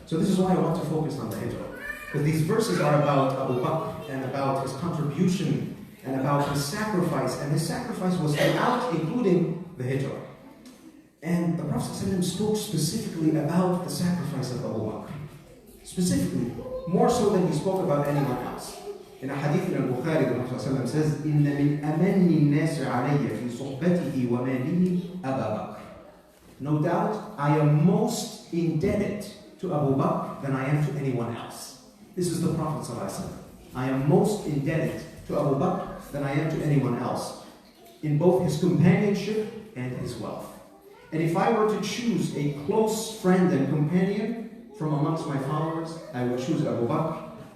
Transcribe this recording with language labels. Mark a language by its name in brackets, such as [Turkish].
[English] So this is why I want to focus on the Hijrah. Because these verses are about Abu Bakr and about his contribution and about his sacrifice. And his sacrifice was throughout, including the Hijrah. And the Prophet ﷺ spoke specifically about the sacrifice of Abu Bakr. Specifically, more so than he spoke about anyone else. In a hadith in Al-Bukhari, the Prophet ﷺ says, [Arabic] إِنَّ مِنْ أَمَنِّ النَّاسِ عَلَيَّ فِي صُحْبَتِهِ وَمَالِهِ أَبَا بَكْرٍ. [English] No doubt, I am most indebted to Abu Bakr than I am to anyone else. This is the Prophet ﷺ. I am most indebted to Abu Bakr than I am to anyone else, in both his companionship and his wealth. And if I were to choose a close friend and companion from amongst my followers, I would choose Abu Bakr.